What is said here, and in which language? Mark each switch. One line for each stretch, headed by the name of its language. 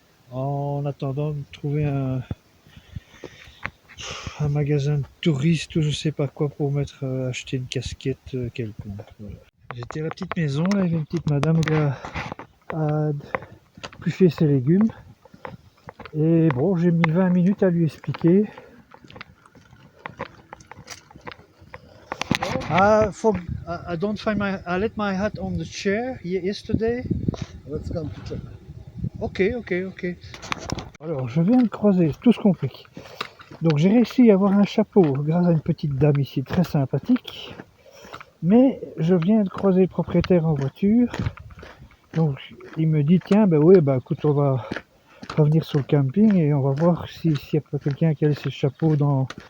French: En attendant de trouver un magasin de touristes ou je sais pas quoi pour mettre acheter une casquette quelconque. Voilà. J'étais à la petite maison, là, il y avait une petite madame qui a épluché ses légumes. Et bon, j'ai mis 20 minutes à lui expliquer.
English: I don't find I let my hat on the chair yesterday. Let's come to check. Ok.
French: Alors, je viens de croiser, tout ce compris. Donc, j'ai réussi à avoir un chapeau grâce à une petite dame ici très sympathique. Mais je viens de croiser le propriétaire en voiture. Donc, il me dit tiens, ben oui, ben écoute, on va revenir sur le camping et on va voir s'il y a pas quelqu'un qui a laissé le chapeau dans.